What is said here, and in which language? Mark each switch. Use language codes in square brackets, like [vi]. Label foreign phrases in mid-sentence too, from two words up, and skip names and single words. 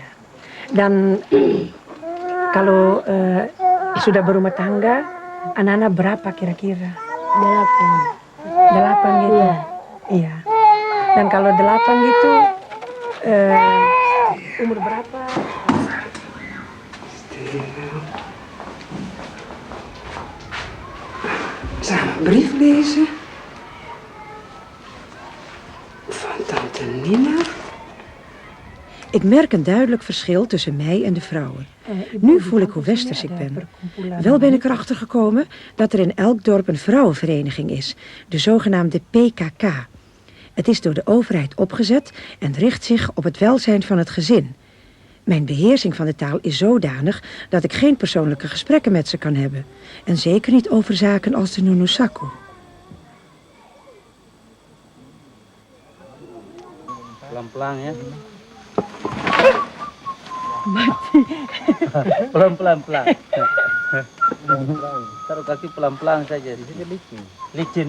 [id] Dan kalau sudah berumah tangga, anak-anak berapa kira-kira? 8 gitu? Iya. Dan kalau 8 gitu, umur berapa? [nl] Samen brief lezen van tante Nina. Ik merk een duidelijk verschil tussen mij en de vrouwen. Nu voel ik hoe westers ik ben. Wel ben ik erachter gekomen dat er in elk dorp een vrouwenvereniging is, de zogenaamde PKK. Het is door de overheid opgezet en richt zich op het welzijn van het gezin. Mijn beheersing van de taal is zodanig dat ik geen persoonlijke gesprekken met ze kan hebben. En zeker niet over zaken als de Nunusaku. [id] Pelan-pelan ya. Mati. Pelan-pelan. Taruh kaki pelan-pelan saja. Licin.